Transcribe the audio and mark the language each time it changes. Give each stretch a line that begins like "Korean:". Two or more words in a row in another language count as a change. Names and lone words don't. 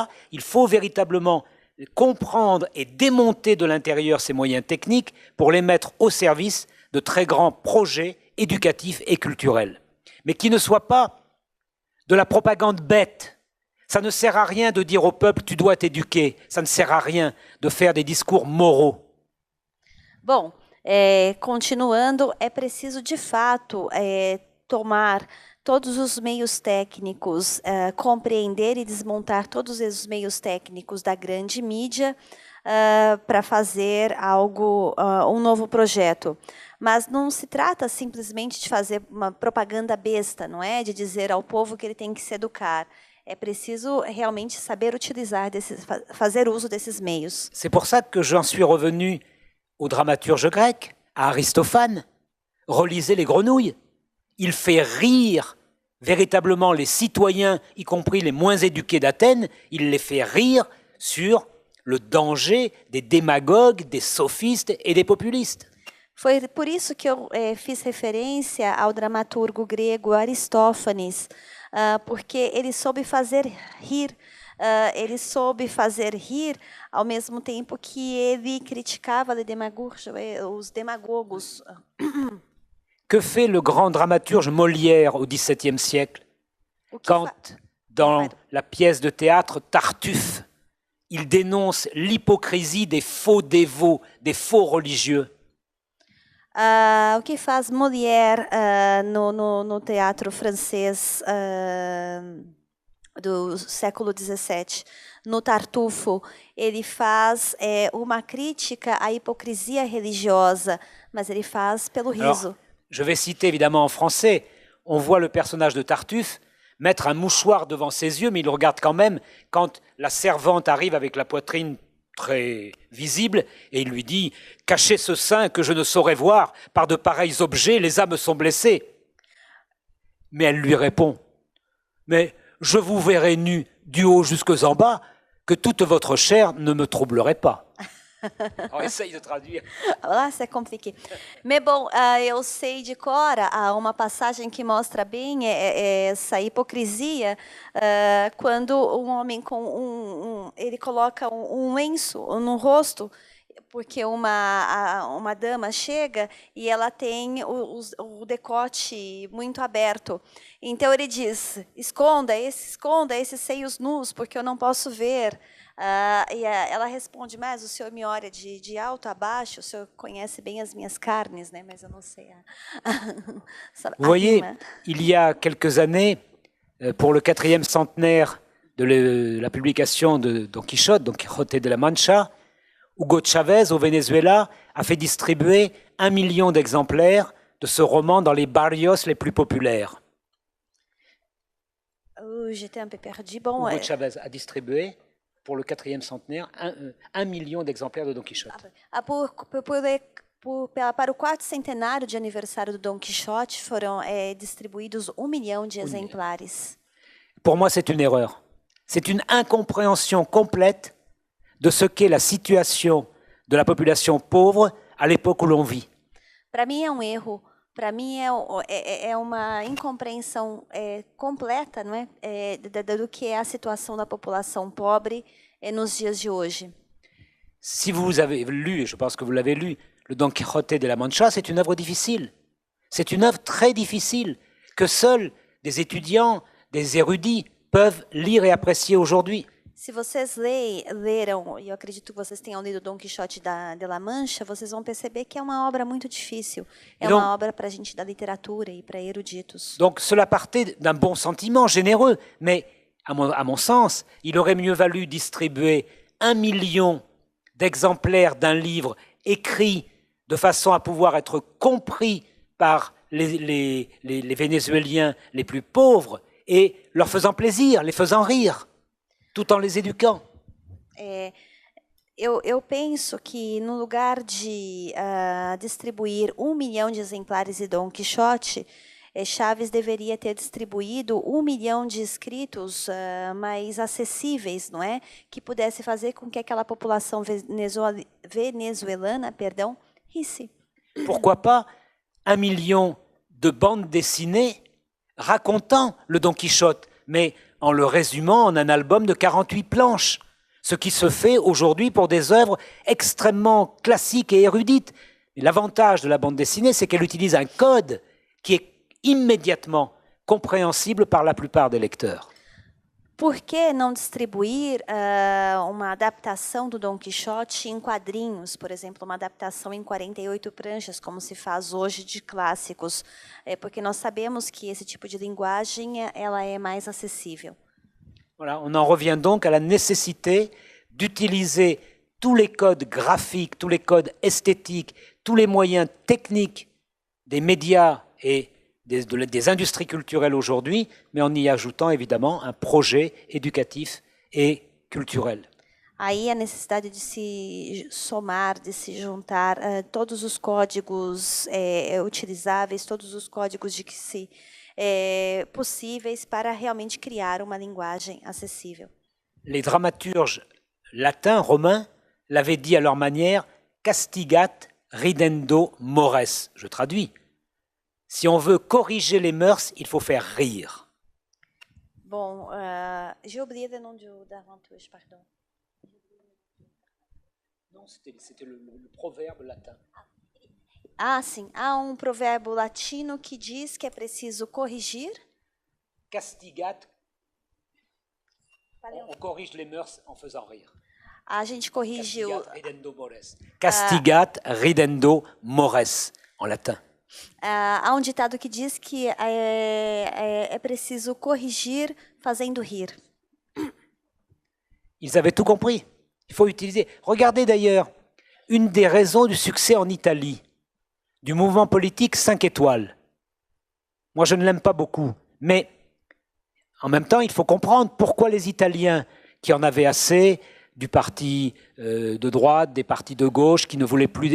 French: Il faut véritablement comprendre et démonter de l'intérieur ces moyens techniques pour les mettre au service de très grands projets éducatifs et culturels. Mais qui ne soient pas de la propagande bête. Ça ne sert à rien de dire au peuple « tu dois t'éduquer ». Ça ne sert à rien de faire des discours moraux.
Portuguese: Bom, continuando, é preciso de fato tomar todos os meios técnicos, compreender e desmontar todos os meios técnicos da grande mídia para fazer um novo projeto. Mas não se trata simplesmente de fazer uma propaganda besta, não é? De dizer ao povo que ele tem que se educar. É preciso realmente saber utilizar fazer uso desses meios.
French: C'est pour ça que j'en suis revenu au dramaturge grec, à Aristophane. Relisez les Grenouilles. Il fait rire véritablement les citoyens, y compris les moins éduqués d'Athènes. Il les fait rire sur le danger des démagogues, des sophistes et des populistes.
Portuguese: Foi por isso que eu fiz referência ao dramaturgo grego Aristófanes, porque ele soube fazer rir, ao mesmo tempo que ele criticava os demagogos.
French: Que fait le grand dramaturge Molière au XVIIe siècle quand, dans la pièce de théâtre Tartuffe, il dénonce l'hypocrisie des faux dévots, des faux religieux.
Portuguese: O que faz Molière no teatro francês do século XVII, no Tartufo, ele faz uma crítica à hipocrisia religiosa, mas ele faz pelo riso.
French: Alors, je vais citer évidemment en français. On voit le personnage de Tartuffe mettre un mouchoir devant ses yeux, mais il le regarde quand même quand la servante arrive avec la poitrine très visible, et il lui dit « Cachez ce sein que je ne saurais voir, par de pareils objets, les âmes sont blessées. » Mais elle lui répond « Mais je vous verrai nu du haut jusqu'en bas, que toute votre chair ne me troublerait pas. » On essaye de traduire. Lá c'est compliqué.
Portuguese: Mais bom, eu sei de cor uma passagem que mostra bem essa hipocrisia quando um homem com ele coloca um lenço no rosto, porque uma dama chega e ela tem o decote muito aberto. Então ele diz: esconda esses seios nus, porque eu não posso ver. E ela responde: mas o senhor me olha de alto a baixo, o senhor conhece bem as minhas carnes, né? Mas eu não sei.
French: Vous voyez, il y a quelques années, pour le 4e centenaire de la publication de Don Quijote de la Mancha, Hugo Chavez, au Venezuela, a fait distribuer 1 million d'exemplaires de ce roman dans les barrios les plus populaires. J'étais un peu perdu. Bon, Hugo Chavez a distribué, pour le 4e centenaire, 1 million d'exemplaires de Don Quichotte.
Portuguese: Para o quarto centenário de aniversário do Don Quixote, foram distribuídos 1 million de exemplares.
French: Pour moi, c'est une erreur. C'est une incompréhension complète de ce qu'est la situation de la population pauvre à l'époque où l'on vit.
Portuguese: Para mim é erro. Para mim é uma incompreensão completa, não é, do que é a situação da população pobre nos dias de hoje.
French: Si vous avez lu, et je pense que vous l'avez lu, le Don Quijote de la Mancha, c'est une œuvre difficile. C'est une œuvre très difficile que seuls des étudiants, des érudits peuvent lire et apprécier aujourd'hui.
Portuguese: Se vocês leram, e eu acredito que vocês tenham lido Don Quixote de la Mancha, vocês vão perceber que é uma obra muito difícil. É uma obra para a gente da literatura e para eruditos.
French: Donc cela partait d'un bon sentiment généreux, mais à mon sens, il aurait mieux valu distribuer 1 million d'exemplaires d'un livre écrit de façon à pouvoir être compris par les Vénézuéliens les plus pauvres et leur faisant plaisir, les faisant rire, tout en les éduquant.
Portuguese: Eu penso que no lugar de distribuir 1 million de exemplares de Don Quixote, Chaves deveria ter distribuído 1 million de escritos mais acessíveis, não é? Que pudesse fazer com que aquela população venezuelana, risse.
French: Pourquoi pas 1 million de bandes dessinées racontant le Don Quichotte, mais en le résumant en un album de 48 planches, ce qui se fait aujourd'hui pour des œuvres extrêmement classiques et érudites. Et l'avantage de la bande dessinée, c'est qu'elle utilise un code qui est immédiatement compréhensible par la plupart des lecteurs.
Portuguese: Por que não distribuir uma adaptação do Don Quixote em quadrinhos, por exemplo, uma adaptação em 48 pranchas, como se faz hoje de clássicos? Porque nós sabemos que esse tipo de linguagem ela é mais acessível.
French: Voilà, on en revient donc à la nécessité d'utiliser tous les codes graphiques, tous les codes esthétiques, tous les moyens techniques des médias et des industries culturelles aujourd'hui, mais en y ajoutant évidemment un projet éducatif et culturel.
Portuguese: Aí a necessidade de se somar, de se juntar todos os códigos utilizáveis, todos os códigos de que se possíveis para realmente criar uma linguagem acessível.
French: Les dramaturges latins, romains, l'avaient dit à leur manière «
Latin: castigat ridendo mores ».
French: Je traduis. Si on veut corriger les mœurs, il faut faire rire. Bom, j'ai oublié le nom da dramaturge, pardon. Non, c'était le proverbe latin.
Portuguese: Ah, sim. Há provérbio latino que diz que é preciso corrigir. Castigat.
French: On corrige les mœurs en faisant rire.
Portuguese: A gente corrigiu.
Latin: Castigat ridendo mores, en latin.
Portuguese: Há um ditado que diz que é preciso corrigir fazendo rir.
French: Ils avaient tout compris. Il faut utiliser. Regardez d'ailleurs, une des raisons du succès en Italie, du mouvement politique 5 étoiles. Moi, je ne l'aime pas beaucoup, mais en même temps, il faut comprendre pourquoi les Italiens, qui en avaient assez, du parti de droite, des partis de gauche, qui ne voulaient plus...